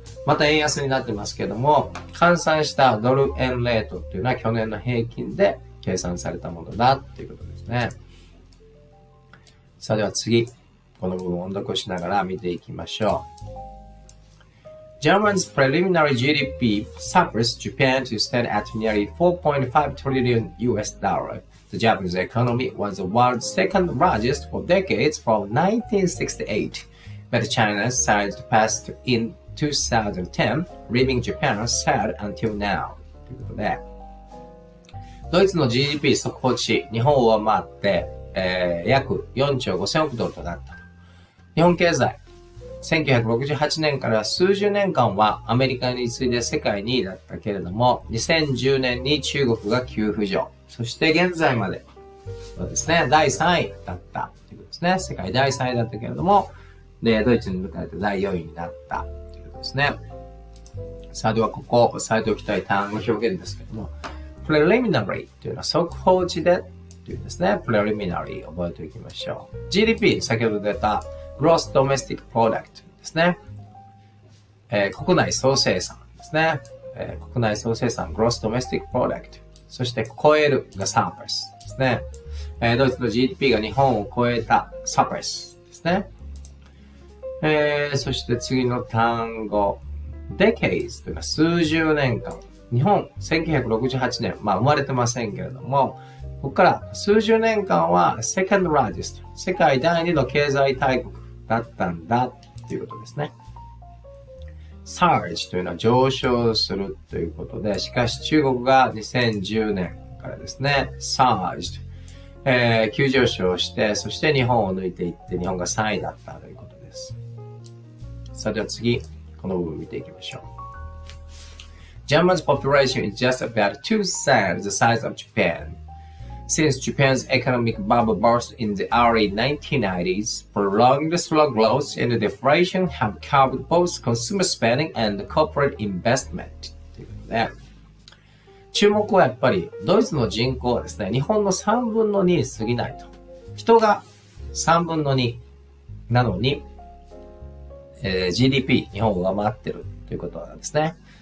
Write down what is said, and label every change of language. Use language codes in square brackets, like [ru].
[ja] また円安になってますけれども、換算したドル円レートというのは去年の平均で計算されたものだということですね。さあでは次、この部分を音読しながら見ていきましょう。 [en] Germany's preliminary GDP surpassed Japan to stand at nearly 4.5 trillion US dollar. The Japanese economy was the world's second largest for decades from 1968, but China's size passed in 2010, leaving Japan third until now. [ja] ということで、ドイツの GDP 速報値、日本を上回って、約4兆5000億ドルとなったと。日本経済、1968年から数十年間はアメリカに次いで世界2位だったけれども、2010年に中国が急浮上。そして現在まではですね、第3位だったということですね。世界第3位だったけれども、で、ドイツに抜かれて第4位になったということですね。さあ、ではここ、押さえておきたい単語表現ですけれども、preliminary というのは速報値でというですね、preliminary 覚えておきましょう。 GDP、先ほど出た gross domestic product ですね。国内総生産ですね。国内総生産 gross domestic product。そして超えるが surpass ですね。ドイツの GDP が日本を超えた surpass ですね。そして次の単語 decades というのは数十年間。日本1968年、生まれてませんけれども、ここから数十年間は [en] second largest [ja] 世界第2の経済大国だったんだということですね。 surge というのは上昇するということで、しかし中国が2010年からですね、surged、急上昇して、そして日本を抜いていって日本が3位だったということです。さあでは次、この部分見ていきましょう。 [en] Germany's population is just about two-thirds the size of Japan. Since Japan's economic bubble burst in the early 1990s, prolonged slow growth and deflation have curbed both consumer spending and corporate investment. [ja] ということで、注目はやっぱりドイツの人口はですね、日本の3分の2に過ぎないと。人が3分の2なのに、GDP 日本を上回ってるということなんですね。